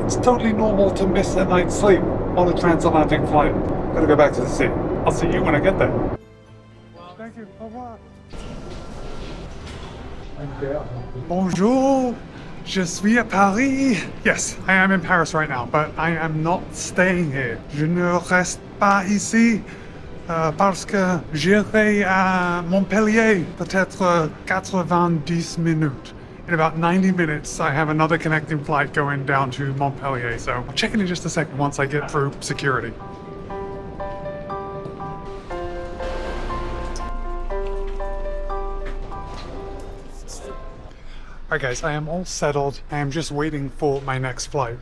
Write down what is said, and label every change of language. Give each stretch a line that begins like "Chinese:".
English: It's totally normal to miss a night's sleep on a transatlantic flight. Gotta go back to the sea. I'll see you when I get there. Thank you.
French: Au revoir. Bonjour. Je suis à Paris.
English: Yes, I am in Paris right now, but I am not staying here.
French: Je ne reste pas ici parce que j'irai à Montpellier peut-être 90 minutes.
English: In about 90 minutes, I have another connecting flight going down to Montpellier, so I'll check in just a second once I get through security. Alright guys, I am all settled. I am just waiting for my next flight.